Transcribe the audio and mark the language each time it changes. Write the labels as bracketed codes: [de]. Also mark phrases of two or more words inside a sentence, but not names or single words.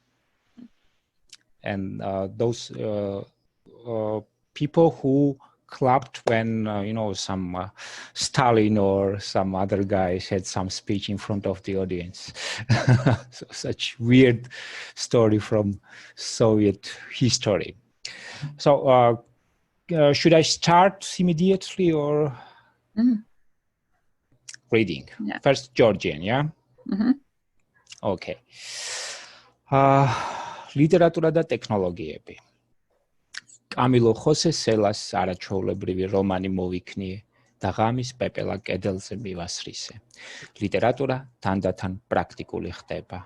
[en] And those people who clapped when, you know, some Stalin or some other guy had some speech in front of the audience. So such weird story from Soviet history. So should I start immediately or reading? Yeah. First Georgian, yeah? Okay. [ka] ლიტერატურა და ტექნოლოგიები. კამილო ხოსე სელას არაჩვეულებრივი რომანი მოვიქნიე და ღამის პეპელა კედელზე მივასრისე. ლიტერატურა თანდათან პრაქტიკული ხდება.